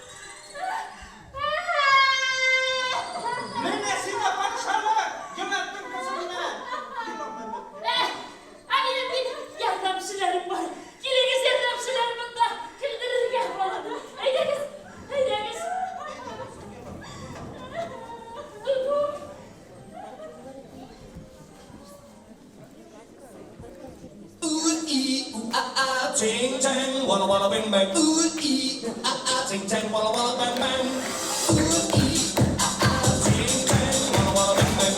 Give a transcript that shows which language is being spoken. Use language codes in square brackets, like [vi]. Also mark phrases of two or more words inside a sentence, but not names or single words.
[tt] Менә сиңа патшалык, җәмәгатьнең кызына. Минем бит ярдәмчеләрем бар. Килегез, ярдәмчеләр монда көлдерергә баланы. Әйдәгез, әйдәгез. Дуду. [en] Ooh ee ooh ah, ching chang, walla walla bang bang. Ooh ee ooh ah, ching chang, walla walla bang bang. Ooh ee ooh ah, ching chang, walla walla bang bang.